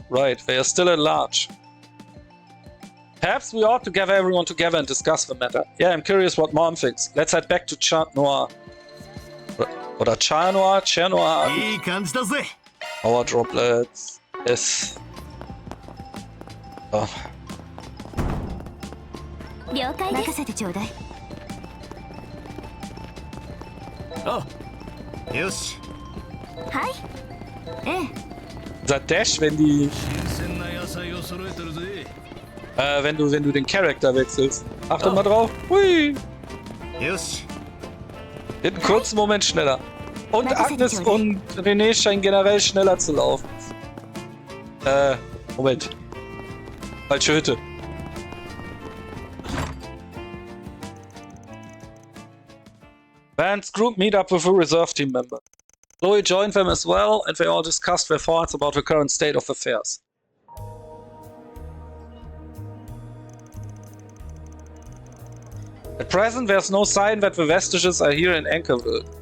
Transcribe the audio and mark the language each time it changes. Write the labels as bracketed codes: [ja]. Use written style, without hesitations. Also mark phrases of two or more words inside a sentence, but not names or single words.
[en] Right, they are still at large. Perhaps we ought to gather everyone together and discuss the matter. Yeah, I'm curious what Mom thinks. Let's head back to Chat Noir. Or Chat Noir? Chat Noir. Our droplets. Yes. Oh. [ja] 了解です。任せてちょうだい。あ、よし。はい。ええ。 [de] Dieser Dash, wenn die... wenn du den Charakter wechselst. Achte mal drauf. Hui. [ja] よし。 [de] In einem kurzen Moment schneller. Und Agnes und René scheinen generell schneller zu laufen. Moment. Falsche Hütte. [en] Van's group meet up with a reserve team member. Chloe joined them as well, and they all discussed their thoughts about the current state of affairs. At present, there's no sign that the vestiges are here in Anchorville.